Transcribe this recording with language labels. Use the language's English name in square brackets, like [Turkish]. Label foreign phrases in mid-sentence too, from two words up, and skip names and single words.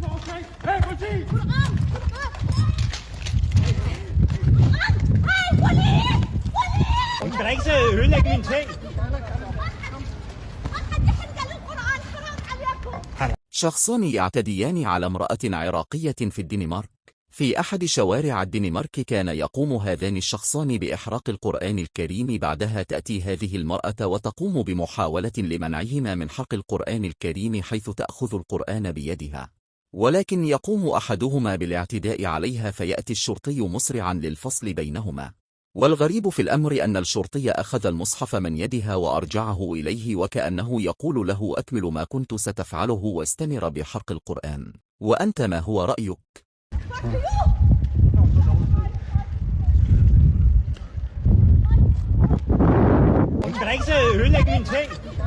[Danish] Hun skal da ikke ødelægge mine ting. [Arabic] شخصان يعتديان على امرأة عراقية في الدنمارك. في أحد شوارع الدنمارك كان يقوم هذان الشخصان بإحراق القرآن الكريم. بعدها تأتي هذه المرأة وتقوم بمحاولة لمنعهما من حرق القرآن الكريم، حيث تأخذ القرآن بيدها، ولكن يقوم أحدهما بالاعتداء عليها فيأتي الشرطي مسرعا للفصل بينهما. والغريب في الأمر أن الشرطي أخذ المصحف من يدها وأرجعه إليه، وكأنه يقول له: أكمل ما كنت ستفعله واستمر بحرق القرآن، وأنت ما هو رأيك؟ [Danish] Hun skal da ikke ødelægge mine ting.